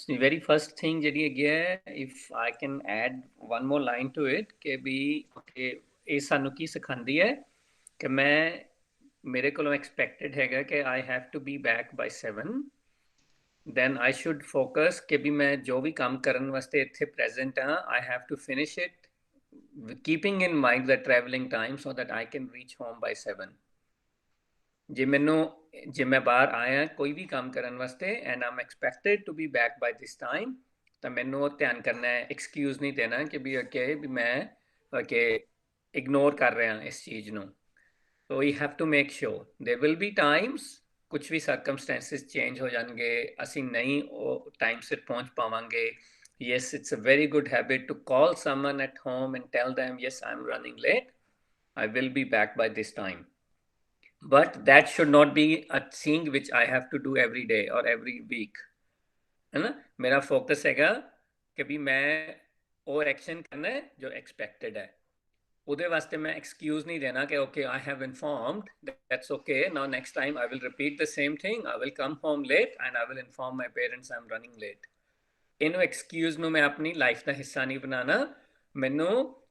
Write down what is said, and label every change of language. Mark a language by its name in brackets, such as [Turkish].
[Punjabi] Very first thing ਜਿਹੜੀ ਹੈਗੀ ਹੈ, [English] if I can add one more line to it, [Punjabi] ਕਿ ਵੀ ਇਹ ਸਾਨੂੰ ਕੀ ਸਿਖਾਉਂਦੀ ਹੈ ਕਿ ਮੇਰੇ ਕੋਲੋਂ ਐਕਸਪੈਕਟਡ ਹੈਗਾ ਕਿ [English] I have to be back by 7, [Punjabi] then I should focus ਕਿ ਵੀ ਮੈਂ ਜੋ ਵੀ ਕੰਮ ਕਰਨ ਵਾਸਤੇ ਇੱਥੇ present ਹਾਂ, [English] I have to finish it keeping in mind the traveling time so that I can reach home by 7। [Punjabi] ਜੇ ਮੈਂ ਬਾਹਰ ਆਇਆ ਕੋਈ ਵੀ ਕੰਮ ਕਰਨ ਵਾਸਤੇ [English] and I'm expected to be back by this time, [Punjabi] ਤਾਂ ਮੈਨੂੰ ਉਹ ਧਿਆਨ ਕਰਨਾ ਹੈ, ਐਕਸਕਿਊਜ਼ ਨਹੀਂ ਦੇਣਾ ਕਿ ਵੀ ਵੀ ਮੈਂ ਇਗਨੋਰ ਕਰ ਰਿਹਾ ਇਸ ਚੀਜ਼ ਨੂੰ। [English] So we have to make sure there will be times [Punjabi] ਕੁਛ ਵੀ circumstances change ਹੋ ਜਾਣਗੇ, ਅਸੀਂ ਨਹੀਂ ਉਹ ਟਾਈਮ ਸਿਰ ਪਹੁੰਚ ਪਾਵਾਂਗੇ। [English] Yes, it's a very good habit to call someone at home and tell them, yes, I'm running late, I will be back by this time, but that should not be a thing which I have to do every day or every week, है ना। [Hindi] मेरा focus हैगा कि भी मैं वो action करना है जो expected है, [Punjabi] ਉਹਦੇ ਵਾਸਤੇ ਮੈਂ ਐਕਸਕਿਊਜ਼ ਨਹੀਂ ਦੇਣਾ ਕਿ [English] Okay I have informed, that's okay, now next time I will repeat the same thing, I will come home late and I will inform my parents I am running late. [Punjabi] ਇਹਨੂੰ excuse ਨੂੰ ਮੈਂ ਆਪਣੀ life ਦਾ ਹਿੱਸਾ ਨਹੀਂ ਬਣਾਉਣਾ, ਮੈਨੂੰ